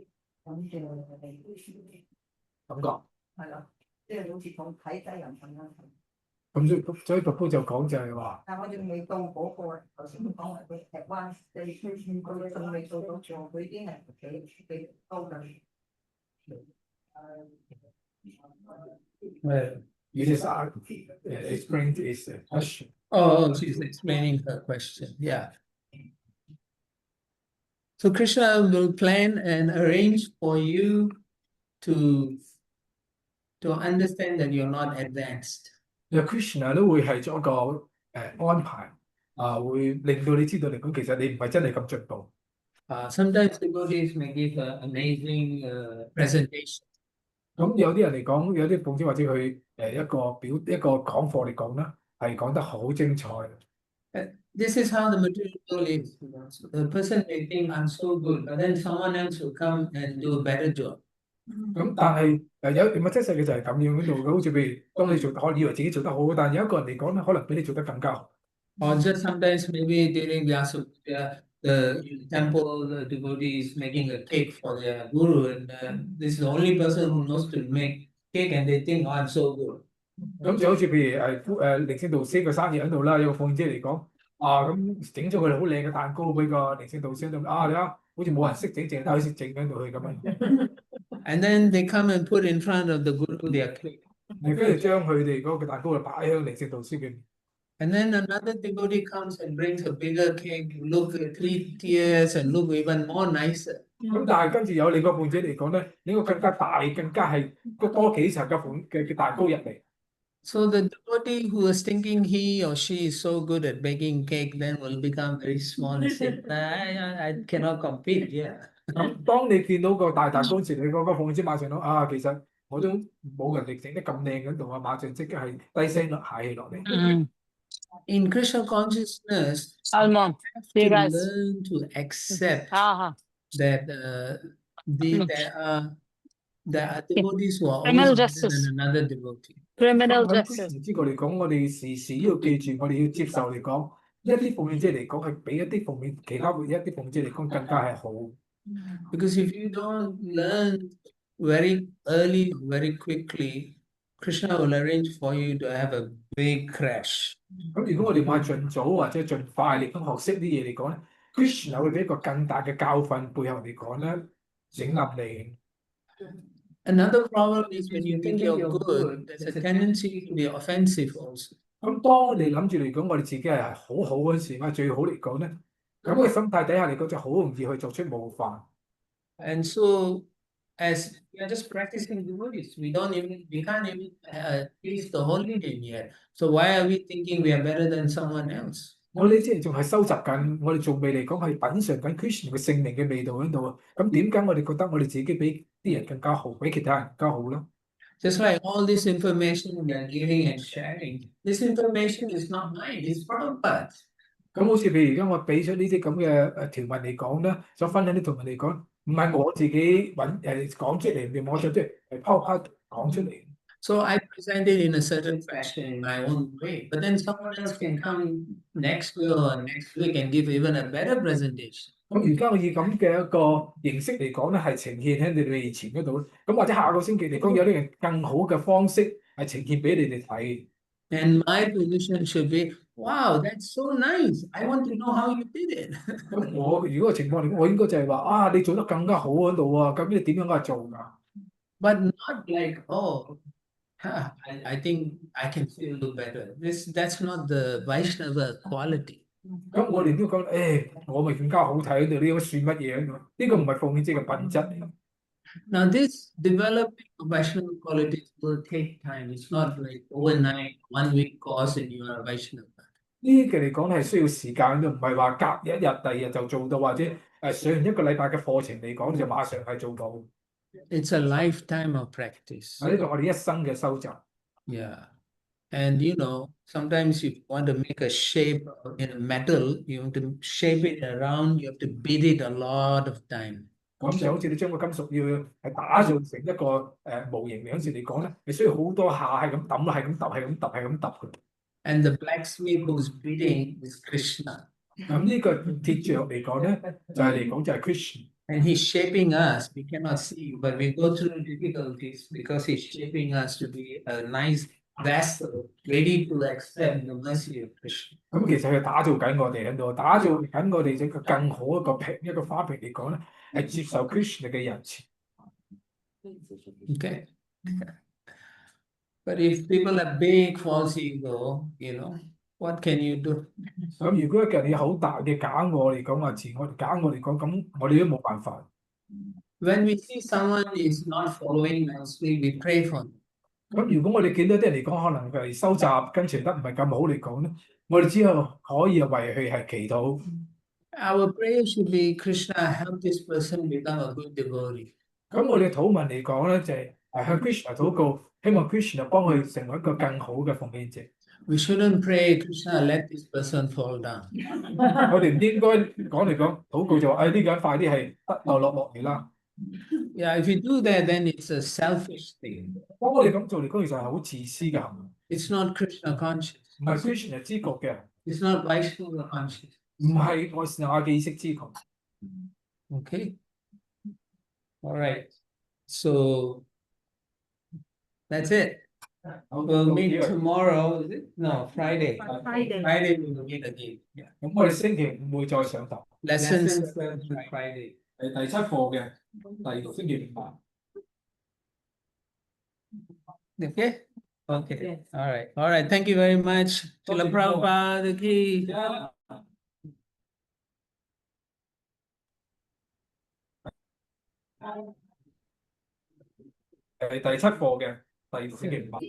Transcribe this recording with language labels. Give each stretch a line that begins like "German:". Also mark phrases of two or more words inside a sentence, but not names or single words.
Cantonese: 感覺係啦。即係好似講睇低人咁樣。咁所以佛夫就講就係話，但我哋未到嗰個頭先講話佢 advance， 佢仲未到嗰個，佢已經係幾高嘅。
English: You just explain this question. Oh, she's explaining her question. Yeah. So Krishna will plan and arrange for you to understand that you're not advanced.
Cantonese: Krishna 都會係做一個安排會令到你知道嚟講，其實你唔係真係咁進步。
English: Sometimes devotees may give an amazing presentation.
Cantonese: 咁有啲人嚟講，有啲奉獻或者佢一個講課嚟講啦，係講得好精彩。
English: This is how the material world is. The person may think I'm so good, but then someone else will come and do a better job.
Cantonese: 咁但係有物質世界就係咁樣嗰度嘅，好似譬如當你可以為自己做得好，但有一個人嚟講咧，可能比你做得更加好。
English: Or just sometimes maybe during the temple, the devotees making a cake for their guru, and this is the only person who knows to make cake, and they think, oh, I'm so good.
Cantonese: 咁就好似譬如靈性導師個生意喺度啦，有個奉獻者嚟講咁整咗佢哋好靚嘅蛋糕俾個靈性導師喺度你睇下，好似冇人識整，淨係得佢識整喺度去咁樣。
English: And then they come and put in front of the guru their cake.
Cantonese: 跟住將佢哋嗰個蛋糕就擺喺靈性導師嘅面。
English: And then another devotee comes and brings a bigger cake, look at 3 tiers and look even more nicer.
Cantonese: 咁但係跟住有另個奉獻者嚟講咧，呢個更加大，更加係多幾層嘅蛋糕入嚟。
English: So the devotee who is thinking he or she is so good at baking cake then will become very small and say, I cannot compete. Yeah.
Cantonese: 咁當你見到個大蛋糕時，你嗰個奉獻者馬上講其實我都冇人哋整得咁靚嗰度馬上即刻係低聲下氣落嚟。
English: In Krishna consciousness, Almond, you you have guys. to learn to accept Uh-huh. that there are devotees who are Criminal always better justice. than another devotee. criminal
Cantonese: 喺
English: justice.
Cantonese: Christian 之角嚟講，我哋時時都要記住，我哋要接受嚟講，一啲奉獻者嚟講係比一啲奉獻其他一啲奉獻者嚟講更加係好。
English: Because if you don't learn very early, very quickly, Krishna will arrange for you to have a big crash.
Cantonese: 咁如果我哋唔係盡早或者盡快嚟講學識啲嘢嚟講咧，Krishna 會俾一個更大嘅教訓背後嚟講咧，整冧你。
English: Another problem is when you think you're good, there's a tendency to be offensive also.
Cantonese: 咁當你諗住嚟講，我哋自己係好好嗰時，或者最好嚟講咧，咁嘅心態底下嚟講就好容易去作出冒犯。
English: And so, as we are just practicing devotees, we can't even taste the holy name yet. So why are we thinking we are better than someone else?
Cantonese: 我哋即係仲係收集緊，我哋仲未嚟講係品嚐緊 Krishna 嘅聖靈嘅味道喺度啊。咁點解我哋覺得我哋自己比啲人更加好，比其他人更加好咧？
English: Just like all this information we are giving and sharing, this information is not mine, it's Prabhupada's.
Cantonese: 咁好似譬如而家我俾出呢啲咁嘅條文嚟講咧，想分享啲條文嚟講，唔係我自己講出嚟，唔係我就即係拋講出嚟。
English: So I present it in a certain fashion in my own way, but then someone else can come next year or next week and give even a better presentation.
Cantonese: 咁而家我以咁嘅一個形式嚟講咧，係呈現喺你哋面前嗰度咧。咁或者下個星期嚟講，有啲人更好嘅方式係呈現俾你哋睇。
English: And my position should be, wow, that's so nice. I want to know how you did it.
Cantonese: 咁我如果個情況嚟講，我應該就係話啊，你做得更加好喺度啊！咁你點樣去做㗎？
English: But not like, oh, I think I can still do better. That's not the Vaishnava quality.
Cantonese: 咁我哋都講，我咪更加好睇喺度，呢個算乜嘢喺度？呢個唔係奉獻者嘅品質嚟。
English: Now, this developing of Vaishnava qualities will take time. It's not like overnight, 1 week course and you are a Vaishnava.
Cantonese: 呢啲嚟講係需要時間，都唔係話隔一日、第二日就做到，或者上完一個禮拜嘅課程嚟講就馬上係做到。
English: It's a lifetime of practice.
Cantonese: 呢個我哋一生嘅修習。
English: Yeah. And sometimes you want to make a shape in a metal, you have to shape it around, you have to beat it a lot of time.
Cantonese: 咁就好似你將個金屬要係打造成一個模型嗰時嚟講咧，你需要好多下係咁揼啦，係咁揼，係咁揼，係咁揼嘅。
English: And the blacksmith who's beating is Krishna.
Cantonese: 咁呢個鐵匠嚟講咧，就係嚟講就係 Krishna。
English: And he's shaping us. We cannot see, but we go through difficulties because he's shaping us to be a nice vessel, ready to accept the mercy of Krishna.
Cantonese: 咁其實佢打造緊我哋喺度，打造緊我哋一個更好一個花瓶嚟講咧，係接受 Krishna 嘅人前。
English: Okay. But if people have big false ego, what can you do?
Cantonese: 咁如果一個人有好大嘅假我嚟講話自我假我嚟講，咁我哋都冇辦法。
English: When we see someone is not following nicely, we pray for them.
Cantonese: 咁如果我哋見到啲人嚟講，可能佢係收集跟隨得唔係咁好嚟講咧，我哋之後可以為佢係祈禱。
English: Our prayer should be, Krishna, help this person become a good devotee.
Cantonese: 咁我哋禱文嚟講咧，就係向 Krishna 禱告，希望 Krishna 幫佢成為一個更好嘅奉獻者。
English: We shouldn't pray, Krishna, let this person fall down.
Cantonese: 我哋唔應該講嚟講禱告就話，呢個人快啲係落嚟啦。
English: Yeah, if you do that, then it's a selfish thing.
Cantonese: 當我哋咁做嚟講，其實係好自私嘅行為，
English: It's not Krishna conscious.
Cantonese: 唔係 Krishna 知覺嘅，
English: It's not Vaishnava conscious.
Cantonese: 唔係我是我嘅意識知覺。
English: Okay. All right. So that's it. We'll meet tomorrow. Is it? No, Friday. Friday. Friday we will meet again. Yeah.
Cantonese: 咁我哋星期五會再上堂，
English: Lessons learned on Friday.
Cantonese: 係第7課嘅星期5。
English: Okay? Okay. Yes. All right. All right. Thank you very much. Srila Prabhupada ki.
Cantonese: 係第7課嘅星期5。